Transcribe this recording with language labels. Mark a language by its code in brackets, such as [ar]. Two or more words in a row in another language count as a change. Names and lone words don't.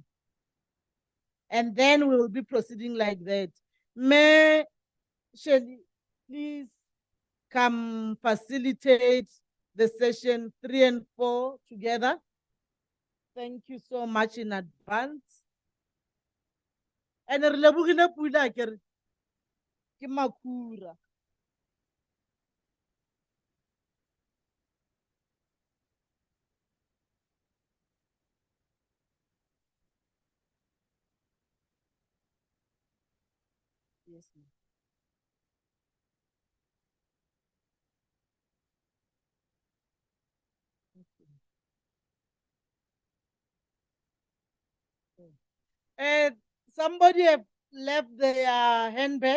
[en] And then we will be proceeding like that. May Shelly please come facilitate the session 3 and 4 together. Thank you so much in advance. [tn] And relebogile pula ke makura. [en] Yes, ma'am. Somebody have left their handbag.